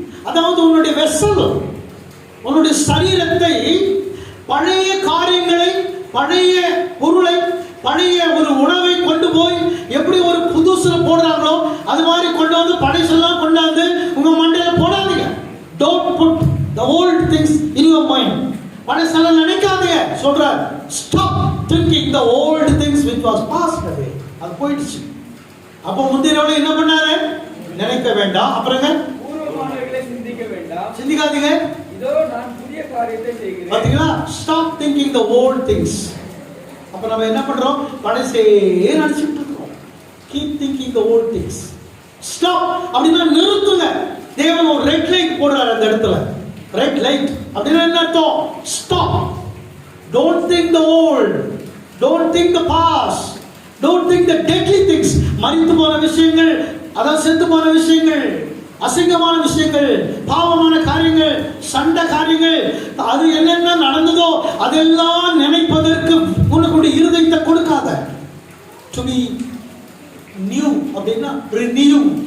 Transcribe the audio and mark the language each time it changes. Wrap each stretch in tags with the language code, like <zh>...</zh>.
<ta>அதாவது உன்னுடைய வெசல், உன்னுடைய சரீரத்தை பழைய காரியங்களை, பழைய பொருளை, பழைய ஒரு உணவை கொண்டு போய் எப்படி ஒரு புதுசுல போடுறாங்களோ அது மாதிரி கொண்டு வந்து பழைசெல்லாம் கொண்டாந்து உங்க மண்டையில போடாதீங்க.</ta> <en>Don't put the old things in your mind.</en> <ta>பழைசெல்லாம் நினைக்காதீங்க சொல்றார்.</ta> <en>Stop thinking the old things which was passed away.</en> <ta>அது போயிடுச்சு. அப்போ முந்தினவளை என்ன பண்ணாரு? நினைக்க வேண்டாம். அப்புறங்க பூர்வமானவைகளை சிந்திக்க வேண்டாம். சிந்திக்காதீங்க. இதோ நான் புதிய காரியத்தை செய்கிறேன். பாத்தீங்களா?</ta> <en>Stop thinking the old things.</en> <ta>அப்ப நம்ம என்ன பண்றோம்? பழைசே நினைச்சிட்டு இருக்கோம்.</ta> <en>Keep thinking the old things. Stop.</en> <ta>அப்படினா நிறுத்துங்க. தேவன் ஒரு ரெட் லைட் போடுறாரு அந்த இடத்துல. ரெட் லைட் அப்படினா என்ன அர்த்தம்?</ta> <en>Stop. Don't think the old. Don't think the past. Don't think the deadly things.</en> <ta>மரித்து போன விஷயங்கள், அதாவது செத்து போன விஷயங்கள், அசிங்கமான விஷயங்கள், பாவமான காரியங்கள், சண்டை காரியங்கள், அது என்னென்ன நடந்ததோ அதெல்லாம் நினைப்பதற்கு உன்னுடைய இருதயத்தை கொடுக்காத.</ta> <en>To be new</en> <ta>அப்படின்னா</ta> <en>renew.</en>